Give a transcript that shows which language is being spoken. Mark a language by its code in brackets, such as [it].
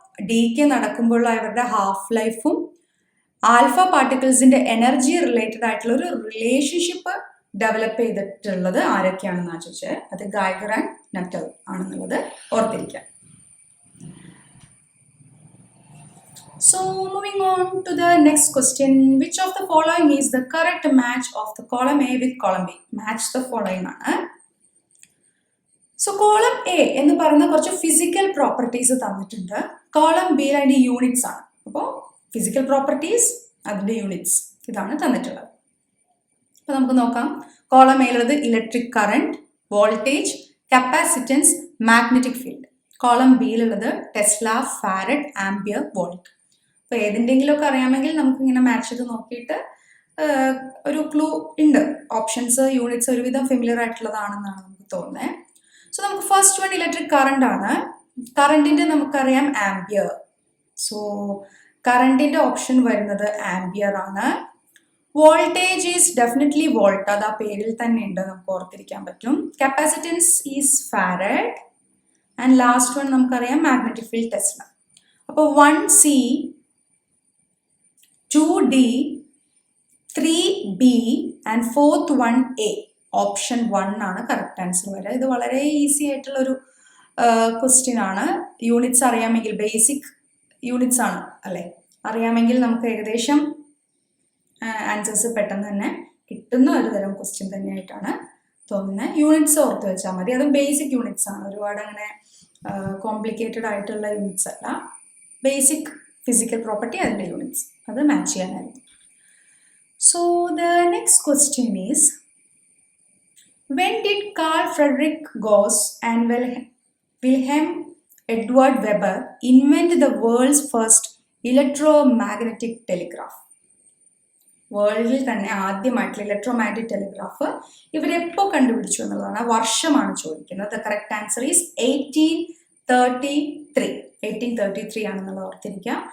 [ml] ഡീക്കെ നടക്കുമ്പോഴുള്ള അവരുടെ ഹാഫ് ലൈഫും alpha പാർട്ടിക്കിൾസിന്റെ energy related ആയിട്ടുള്ള ഒരു റിലേഷൻഷിപ്പ് ഡെവലപ്പ് ചെയ്തിട്ടുള്ളത് ആരൊക്കെയാണെന്നാണ് ചോദിച്ചത്. അത് ഗൈഗർ ആൻഡ് നട്ടൽ ആണെന്നുള്ളത് ഓർത്തിരിക്കാം. [en] So moving on to the next question, which of the following is the correct match of the column A with column B? Match the following ആണ്. [ml] So column A എന്ന് പറയുന്ന കുറച്ച് physical properties തന്നിട്ടുണ്ട്. Column B അതിൻ്റെ units ആണ്. അപ്പോൾ physical properties അതിൻ്റെ units ഇതാണ് തന്നിട്ടുള്ളത്. അപ്പോൾ നമുക്ക് നോക്കാം. Column എയിലുള്ളത് electric current, voltage, capacitance, magnetic field. Column ബിയിലുള്ളത് Tesla, farad, ampere, volt. അപ്പോൾ ഏതിൻ്റെങ്കിലുമൊക്കെ അറിയാമെങ്കിൽ നമുക്കിങ്ങനെ മാച്ച് ചെയ്ത് നോക്കിയിട്ട് ഒരു ക്ലൂ ഉണ്ട്. ഓപ്ഷൻസ് യൂണിറ്റ്സ് ഒരുവിധം ഫെമിലിയർ ആയിട്ടുള്ളതാണെന്നാണ് നമുക്ക് തോന്നുന്നത്. സോ നമുക്ക് ഫസ്റ്റ് വൺ ഇലക്ട്രിക് കറണ്ട് ആണ്. കറണ്ടിൻ്റെ നമുക്കറിയാം ആംപിയർ. സോ കറണ്ടിൻ്റെ ഓപ്ഷൻ വരുന്നത് ആംപിയർ ആണ്. [en] voltage is definitely volt, [ml] അത് ആ പേരിൽ തന്നെ ഉണ്ട്, നമുക്ക് ഓർത്തിരിക്കാൻ പറ്റും. [en] Capacitance is farad. And last one [ml] നമുക്കറിയാം മാഗ്നറ്റിക് ഫീൽഡ് ടെസ്ല. അപ്പോൾ 1C, 2D, 3B and 4th 1A. Option 1 ആണ് കറക്റ്റ് ആൻസർ വരെ. ഇത് വളരെ ഈസി ആയിട്ടുള്ളൊരു ക്വസ്റ്റ്യൻ ആണ്. യൂണിറ്റ്സ് അറിയാമെങ്കിൽ, ബേസിക് യൂണിറ്റ്സ് ആണ് അല്ലേ, അറിയാമെങ്കിൽ നമുക്ക് ഏകദേശം ആൻസേഴ്സ് പെട്ടെന്ന് തന്നെ കിട്ടുന്ന ഒരു തരം ക്വസ്റ്റ്യൻ തന്നെയായിട്ടാണ് തോന്നുന്നത്. യൂണിറ്റ്സ് ഓർത്ത് വെച്ചാൽ മതി. അതും ബേസിക് യൂണിറ്റ്സ് ആണ്, ഒരുപാട് അങ്ങനെ കോംപ്ലിക്കേറ്റഡ് ആയിട്ടുള്ള യൂണിറ്റ്സ് അല്ല. ബേസിക് ഫിസിക്കൽ പ്രോപ്പർട്ടി അതിൻ്റെ യൂണിറ്റ്സ്, അത് മാച്ച് ചെയ്യാനായിരുന്നു. [en] So the next question is, when did Carl Friedrich Gauss and Wilhelm Edward Weber invent the world's first electromagnetic telegraph? [ml] വേൾഡിൽ തന്നെ ആദ്യമായിട്ടുള്ള ഇലക്ട്രോമാഗ്നറ്റിക് ടെലിഗ്രാഫ് ഇവരെപ്പോൾ കണ്ടുപിടിച്ചു എന്നുള്ളതാണ്. വർഷമാണ് ചോദിക്കുന്നത്. [en] the correct answer is 1833 [ml] ആണെന്നുള്ളത് ഓർത്തിരിക്കുക.